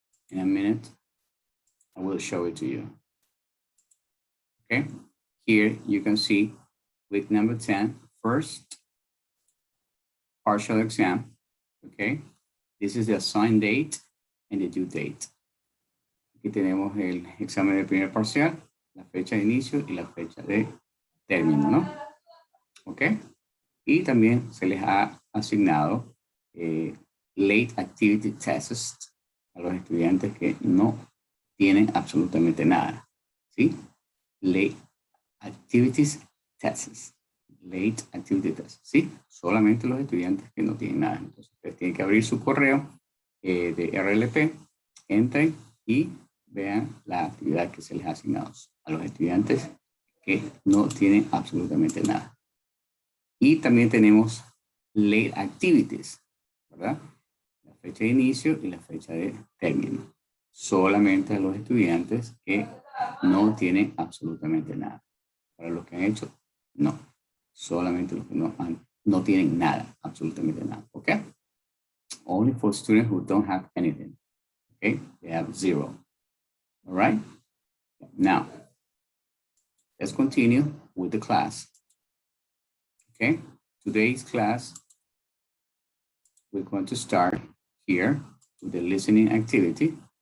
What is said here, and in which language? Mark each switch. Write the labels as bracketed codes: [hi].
[en] In a minute, I will show it to you. Okay, here you can see week number 10, first partial exam. Okay, this is the assigned date and the due date. [es] Aquí tenemos el examen del primer parcial, la fecha de inicio y la fecha de término, ¿no? Ok, y también se les ha asignado late activity tests a los estudiantes que no tienen absolutamente nada, ¿sí? [en] Late activities tests, late activity tests, ¿sí? [es] Solamente los estudiantes que no tienen nada. Entonces, ustedes tienen que abrir su correo de RLP, entren y vean la actividad que se les ha asignado a los estudiantes que no tienen absolutamente nada. Y también tenemos late activities, ¿verdad? La fecha de inicio y la fecha de término. Solamente a los estudiantes que no tienen absolutamente nada. Para los que han hecho, no. Solamente los que no tienen nada, absolutamente nada. [en] Okay? Only for students who don't have anything. Okay? They have 0. All right? Now, let's continue with the class. Okay? Today's class, we're going to start here with the listening activity.